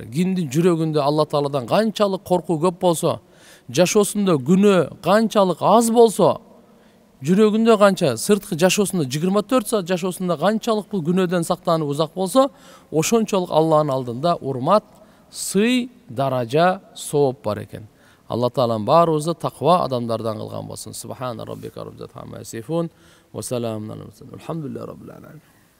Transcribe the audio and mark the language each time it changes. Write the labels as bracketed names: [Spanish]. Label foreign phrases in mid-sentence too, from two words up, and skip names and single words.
[Kyrgyz] Кимдин жүрөгүндө Алла Тааладан канчалык коркуу көп болсо, жашоосунда күнөө канчалык аз болсо, жүрөгүндө канча сырткы жашоосунда 24 саат жашоосунда канчалык бул күнөөдөн сактанып узак болсо, ошончолук Алланын алдында урмат, сый, даража, сооп бар экен. Алла Таалам баарыбызды таква адамдардан кылган болсун. [Arabic] سبحان ربك رب العزة عما يصفون و سلام على المرسلين. الحمد لله رب العالمين.